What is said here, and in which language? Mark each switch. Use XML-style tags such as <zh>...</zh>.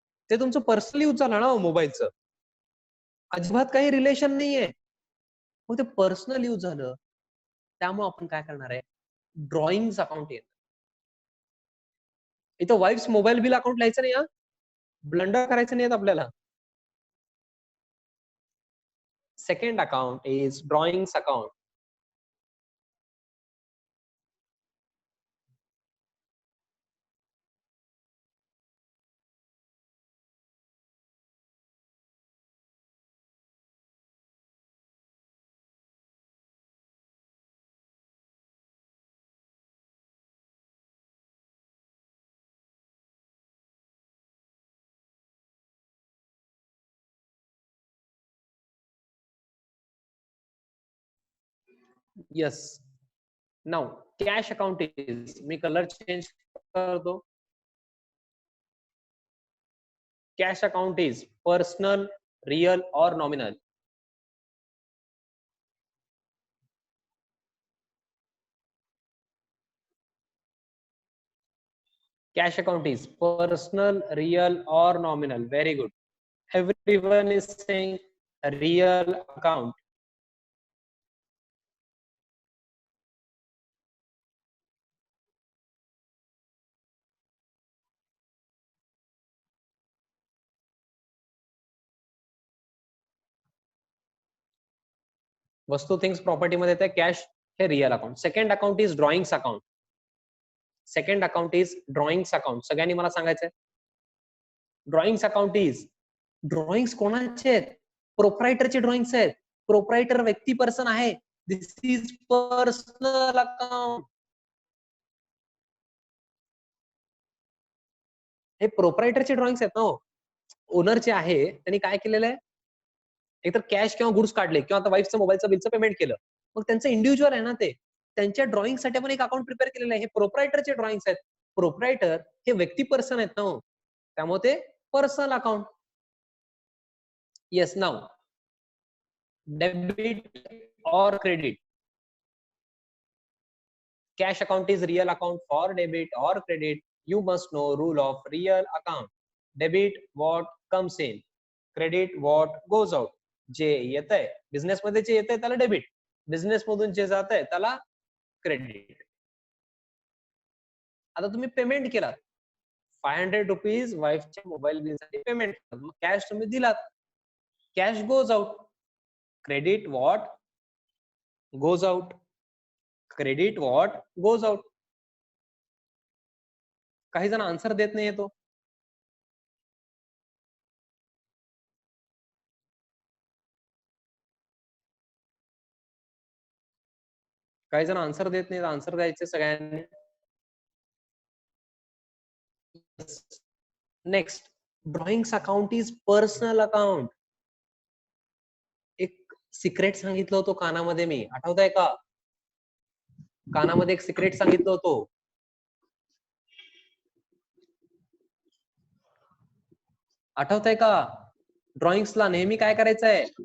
<mr>ते तुमचं personal use झालं ना मोबाईलचं, अजिबात काही रिलेशन नाहीये. मग ते पर्सनल यूज झालं, त्यामुळे आपण काय करणार आहे, ड्रॉइंग अकाउंट येत. इथं वाईफ्स मोबाईल बिल अकाउंट लिहायचं नाही, ब्लंडर करायचं नाही आपल्याला.</mr> <en>Second account is drawings account. Yes. Now cash account is,</en> <mr>मी colour change करतो.</mr> <en>Cash account is personal, real or nominal. Cash account is personal, real or nominal. Very good. Everyone is saying real account.</en> <mr>वस्तू things property मध्ये येते, cash हे real account.</mr> <en>Second account is drawings account. Second account is drawings account.</en> <mr>सगळ्यांनी मला सांगायचंय.</mr> <en>drawings account is,</en> <mr>drawings कोणाचे आहेत? प्रोप्रायटरचे drawings आहेत. प्रोप्रायटर व्यक्ती पर्सन आहे.</mr> <en>This is personal account.</en> <mr>हे प्रोप्रायटरचे ड्रॉइंग्स आहेत ना, ओनरचे आहे, त्यांनी काय केलेलं आहे, एकतर कॅश किंवा गुड्स काढले किंवा आता वाईफचं मोबाईलचं बिलचं पेमेंट केलं, मग त्यांचं इंडिव्हिज्युअल आहे ना ते, त्यांच्या ड्रॉइंग साठी आपण एक अकाउंट प्रिपेअर केलेलं आहे. हे प्रोप्रायटरचे ड्रॉइंग्स आहेत. प्रोप्रायटर हे व्यक्ती पर्सन आहेत ना, त्यामुळे ते personal account.</mr> <en>Yes. Now debit और credit. Cash account is real account. For debit or credit, you must know rule of real account. Debit what comes in, credit what goes out.</en> <mr>जे येत आहे business मध्ये, जे येत आहे त्याला debit, business मधून जे जात आहे त्याला क्रेडिट. आता तुम्ही पेमेंट केलात, 500 रुपीज वाईफच्या मोबाईल बिल साठी पेमेंट, कॅश तुम्ही दिलात,</mr> <en>Cash goes out. Credit what goes out, credit what goes out.</en> <mr>काही जण आन्सर देत नाही येतो. काही जण आन्सर देत नाही, आन्सर द्यायचे सगळ्यांनी. Next</mr> <en>Drawings account is personal account.</en> <mr>एक सिक्रेट सांगितलं होतं कानामध्ये मी, आठवतंय का? कानामध्ये एक सिक्रेट सांगितलं होतं. आठवतंय का? ड्रॉइंग्सला नेहमी काय करायचंय?</mr>